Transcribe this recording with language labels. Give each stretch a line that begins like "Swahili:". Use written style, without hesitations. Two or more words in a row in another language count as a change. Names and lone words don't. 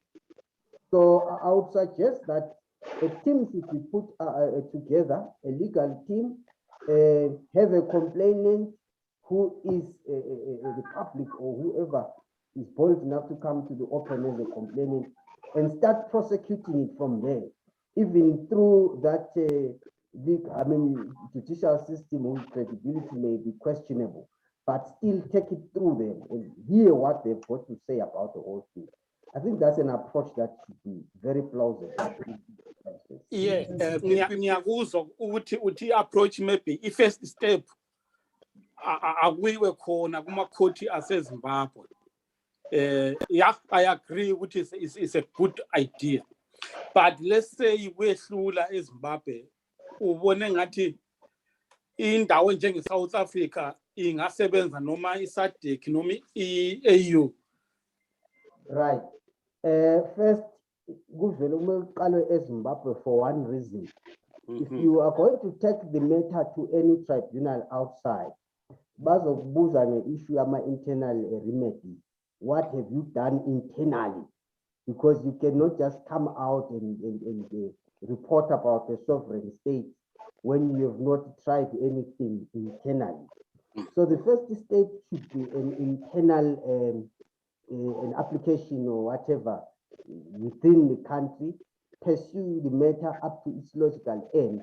English: So I would suggest that a team should be put together, a legal team, have a complainant who is the public or whoever is bold enough to come to the open as a complainant and start prosecuting it from there, even through that judicial system whose credibility may be questionable, but still take it through them and hear what they've got to say about the whole thing. I think that's an approach that should be very plausible. Yeah,
North Ndebele: ngiyakuzwa ukuthi
English: approach maybe
North Ndebele: i-first step akuyiwe khona kuma-court aseZimbabwe.
English: Yeah, I agree ukuthi it's a good idea. But let's say
North Ndebele: wehlula eZimbabwe, ubone ngathi indawo njenge-South Africa ingasebenza noma i-SADC noma i-AU.
English: Right. First,
North Ndebele: kuvele uqalwe eZimbabwe
English: for one reason. If you are going to take the matter to any tribunal outside,
North Ndebele: bazokubuza nge-issue yama-
English: internal remedy. What have you done internally? Because you cannot just come out and report about a sovereign state when you have not tried anything internally. So the first stage should be an internal an application or whatever within the country, pursue the matter up to its logical end.